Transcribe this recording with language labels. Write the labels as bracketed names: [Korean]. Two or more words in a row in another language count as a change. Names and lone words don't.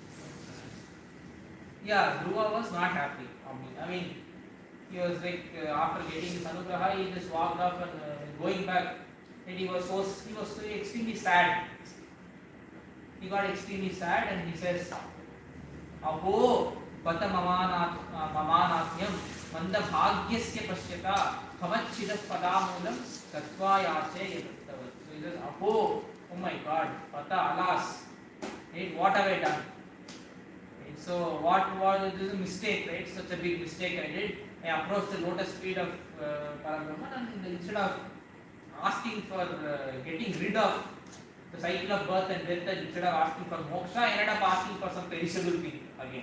[English] Yeah, Dhruva was not happy. I mean, he was like after getting this Anugraha, he just walked off and going back, and he was so extremely sad. He got extremely sad, and he says, [Sanskrit] "अहो, बत ममनात्यम् मन्द भाग्यस्य पश्यत कवचिद पादमूलं तत्वयाचे यतत्तवत्." [English] So he says, "Aho, oh my God, bata, alas, hey, what have I done? So what was this is a mistake, right? Such a big mistake I did. I approached the lotus feet of Parabrahman, and instead of asking for getting rid of the cycle of birth and death, and instead of asking for moksha, I ended up asking for some perishable thing again.